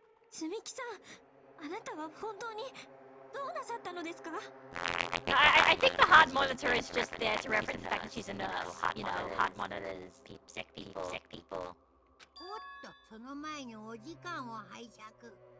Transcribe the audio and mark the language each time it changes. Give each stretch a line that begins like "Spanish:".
Japanese: つみきさん、あなたは本当にどうなさったのですか？
English: I think the heart monitor is just there to reference the fact that she's a nurse. You know, heart monitors, sick people.
Japanese: おっと、その前にお時間を拝借。